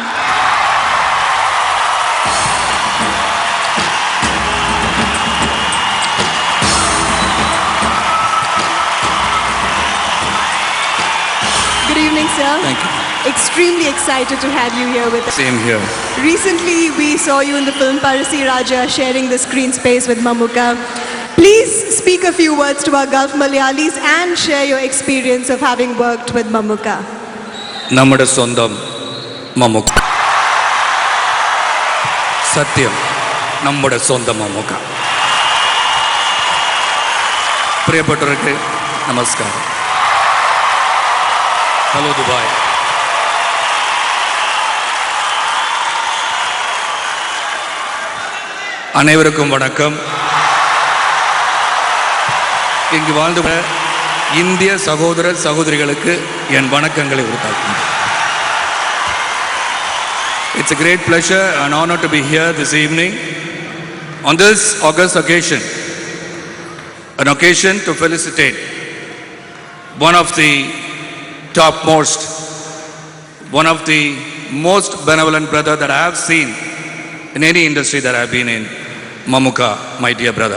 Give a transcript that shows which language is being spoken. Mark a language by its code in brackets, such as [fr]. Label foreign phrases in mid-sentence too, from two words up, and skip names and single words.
[en] Good evening, sir. Thank you. Extremely excited to have you here with us. Same here. Recently, we saw you in the film Parsi Raja sharing the screen space with Mammootty. Please speak a few words to our Gulf Malayalis and share your experience of having worked with Mammootty. [ml] നമ്മുടെ സ്വന്തം മമ്മൂക്ക, സത്യം നമ്മുടെ സ്വന്തം മമ്മൂക്ക. പ്രിയപ്പെട്ടവർക്ക് നമസ്കാരം. ഹലോ ദുബായ്. [ta] அனைவருக்கும் வணக்கம். இங்கு வாழ்ந்து இந்திய சகோதர சகோதரிகளுக்கு என் வணக்கங்களை உரித்தாக்குகிறேன். [en] It's a great pleasure and honor to be here this evening on this august occasion, an occasion to felicitate one of the topmost, one of the most benevolent brother that I have seen in any industry that I have been in, Mammootty, my dear brother.